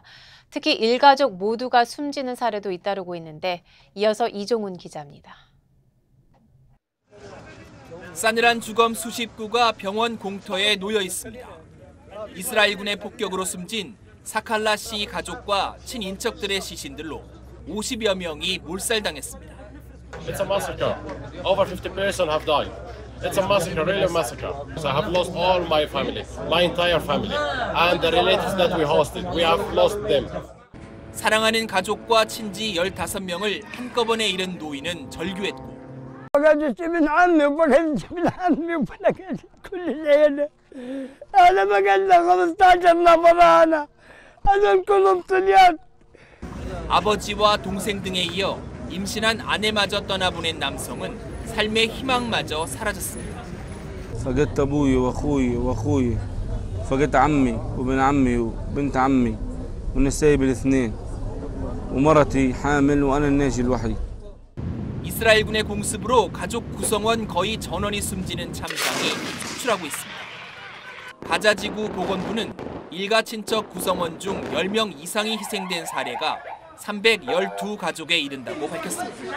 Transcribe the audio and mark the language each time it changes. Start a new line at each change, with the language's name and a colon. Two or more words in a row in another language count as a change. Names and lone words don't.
Korean: 특히 일가족 모두가 숨지는 사례도 잇따르고 있는데 이어서 이종훈 기자입니다. 싸늘한 주검 수십 구가 병원 공터에 놓여 있습니다. 이스라엘군의 폭격으로 숨진 사칼라 씨 가족과 친인척들의 시신들로 50여 명이 몰살당했습니다.
English: It's a massacre. Over 50 persons have died. It's a massacre, really a massacre. So I have lost all my family, my entire family, and the relatives that we hosted. We have lost them.
Korean: 사랑하는 가족과 친지 15명을 한꺼번에 잃은 노인은 절규했고
Arabic: فقدت ابن عمي وفقدت ابن عمي وفقدت كل العيلة. أنا فقدنا 15 نفر أنا. هذول كلهم صبيان.
Korean: 아버지와 동생 등에 이어 임신한 아내마저 떠나보낸 남성은 삶의 희망마저 사라졌습니다.
Arabic: فقدت أبوي وأخوي وأخوي. فقدت عمي وابن عمي وبنت عمي ونسايب الاثنين. ومرتي حامل وأنا الناجي الوحيد.
Korean: 이스라엘군의 공습으로 가족 구성원 거의 전원이 숨지는 참상이 속출하고 있습니다. 가자지구 보건부는 일가 친척 구성원 중 10명 이상이 희생된 사례가 312가족에 이른다고 밝혔습니다.